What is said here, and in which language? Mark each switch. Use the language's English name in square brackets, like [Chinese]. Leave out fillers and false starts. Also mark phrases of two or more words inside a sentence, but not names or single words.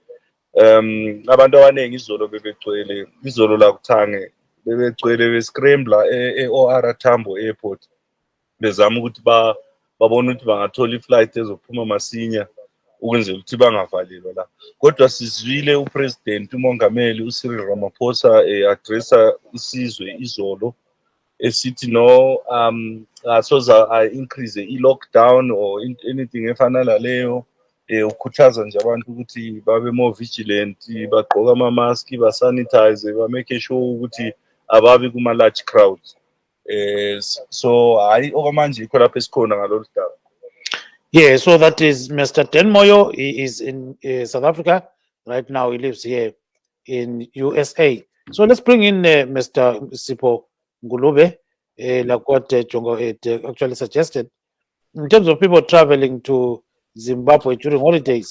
[North Ndebele] Abantu abaningi izolo la kuThange bebegcwele bescrambler e-OR Tambo Airport bezama ukuthi babone ukuthi bangathola i-flight ezophuma masinya ukwenzela ukuthi bangavalelwa la. Kodwa sizwile uPresident uMongameli uCyril Ramaphosa addressa isizwe izolo esithi no asoza increase i- [English] lockdown or anything [North Ndebele] efana naleyo. Ukhuthaza nje abantu ukuthi babe [English] more vigilant, [North Ndebele] bagqoka ama-mask, basanitize, bamake sure ukuthi ababi kuma- [English] large crowds. [North Ndebele] So hayi okwamanje ikho lapho esikhona ngalolu daba. [English] Yeah, so that is Mr. Den Moyo. He is in South Africa right now. He lives here in USA. So let's bring in Mr. Sipho Ngulube, like what Jongo had actually suggested, in terms of people traveling to Zimbabwe during holidays.